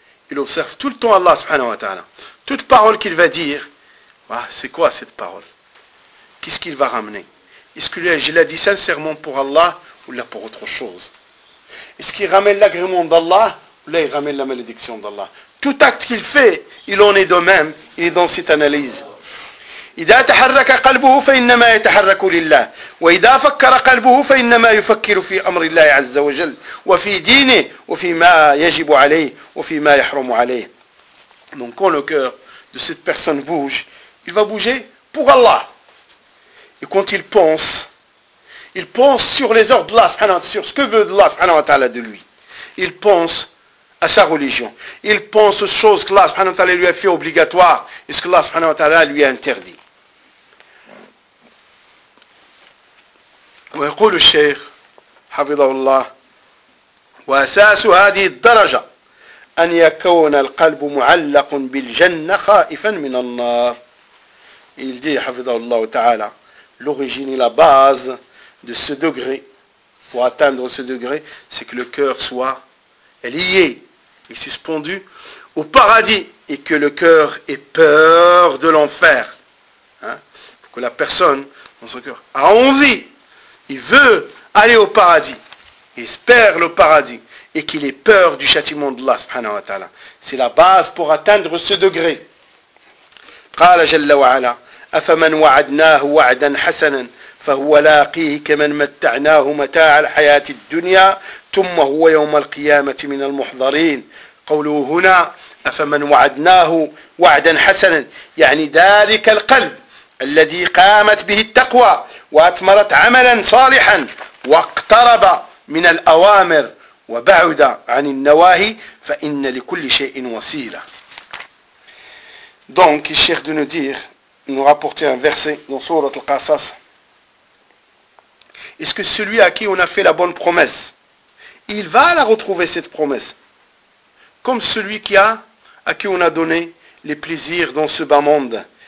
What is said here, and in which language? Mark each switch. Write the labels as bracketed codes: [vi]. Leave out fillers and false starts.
[fr] Il observe tout le temps Allah subhanahu wa ta'ala. Toute parole qu'il va dire, ah, c'est quoi cette parole? Qu'est-ce qu'il va ramener? Est-ce que je l'ai dit sincèrement pour Allah ou là pour autre chose? Est-ce qu'il ramène l'agrément d'Allah ou là il ramène la malédiction d'Allah? Tout acte qu'il fait, il en est de même, il est dans cette analyse. [ar] إذا تحرك قلبه فإنما يتحرك لله وإذا فكر قلبه فإنما يفكر في أمر الله عز وجل وفي دينه وفي ما يجب عليه وفي ما يحرم عليه. [fr] Donc quand le cœur de cette personne bouge, il va bouger pour Allah. Et quand il pense sur les ordres d'Allah subhanahu wa ta'ala, sur ce que veut Allah subhanahu wa ta'ala de lui. Il pense à sa religion. Il pense aux choses que Allah subhanahu wa ta'ala lui a fait obligatoire et ce que Allah subhanahu wa ta'ala lui a interdit. [ar] ويقول الشيخ حفظه الله وأساس هذه الدرجة أن يكون القلب معلق بالجنة خائفا من النار. [fr] Il dit حفظه الله تعالى l'origine et la base de ce degré, pour atteindre ce degré, c'est que le cœur soit lié et suspendu au paradis et que le cœur ait peur de l'enfer. Hein? que la personne, dans son cœur, a envie, il veut aller au paradis, il espère le paradis, et qu'il ait peur du châtiment d'Allah, subhanahu wa ta'ala. C'est la base pour atteindre ce degré. [ar] قال جل وعلا أفمن وعدناه وعدا حسنا فهو لاقيه كمن متعناه متاع الحياة الدنيا ثم هو يوم القيامة من المحضرين قوله هنا أفمن وعدناه وعدا حسنا يعني ذلك القلب الذي قامت به التقوى وأثمرت عملا صالحا واقترب من الأوامر وبعد عن النواهي فإن لكل شيء وسيلة. [fr] Donc, il cherche de nous dire, nous rapporter un verset dans Sourat Al-Qasas. Est-ce que celui à qui on a fait la bonne promesse, il va la retrouver cette promesse? Comme celui qui a, à qui on a donné les plaisirs dans ce bas monde.